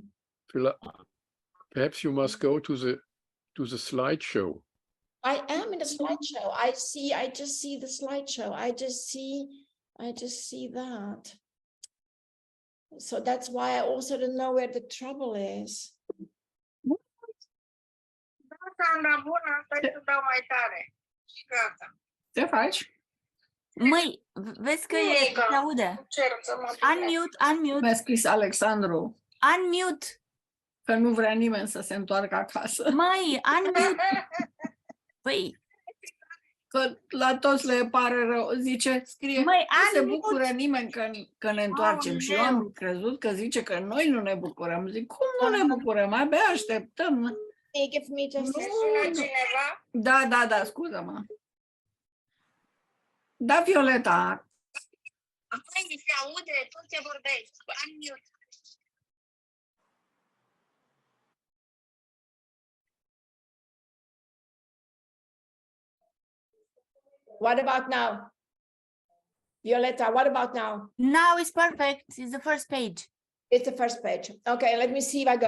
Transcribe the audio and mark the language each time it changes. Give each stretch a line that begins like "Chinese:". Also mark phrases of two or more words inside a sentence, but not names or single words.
English: Perhaps you must go to the slideshow. I am in the slideshow. I just see the slideshow. I just see that. So that's why I also don't know where the trouble is.
Romanian: Ce faci? Măi, vezi că se aude. Unmute. Mi-a scris Alexandru Unmute. că nu vrea nimeni să se întoarcă acasă. Măi, unmute. Păi, Că la toți le pare rău. Zice, scrie, Măi, nu se Anut! bucură nimeni că ne întoarcem. Și eu Aoleu! am crezut că zice că noi nu ne bucurăm. Zic, cum nu ne bucurăm? Abia așteptăm.
English: Give me just
Romanian: Da, scuză-mă. Da, Violeta. Apoi mi se aude tot ce vorbești. Am mute.
English: What about now? Violeta, what about now? Now it's perfect. It's the first page. It's the first page. Okay, let me see if I got